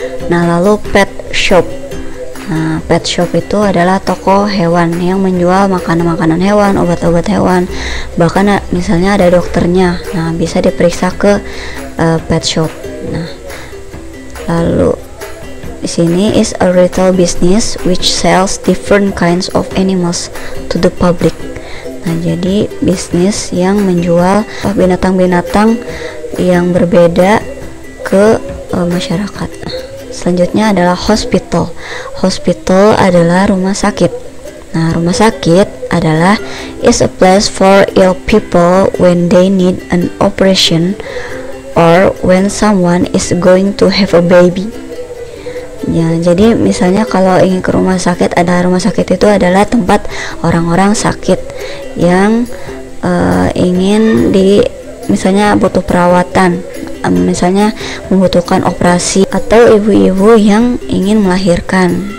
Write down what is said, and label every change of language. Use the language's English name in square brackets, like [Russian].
[Indonesian] Nah, lalu pet shop. Nah, pet shop itu adalah toko hewan yang menjual makanan-makanan hewan, obat-obat hewan, bahkan misalnya ada dokternya. Nah, bisa diperiksa ke pet shop. Nah, lalu di sini [English] is a retail business which sells different kinds of animals to the public. [Indonesian] Nah, jadi bisnis yang menjual binatang-binatang yang berbeda ke masyarakat. Selanjutnya adalah hospital. Hospital adalah rumah sakit. Nah, rumah sakit adalah [English] is a place for ill people when they need an operation or when someone is going to have a baby. [Indonesian] Ya, jadi misalnya kalau ingin ke rumah sakit, ada rumah sakit itu adalah tempat orang-orang sakit yang ingin misalnya butuh perawatan, misalnya membutuhkan operasi, atau ibu-ibu yang ingin melahirkan.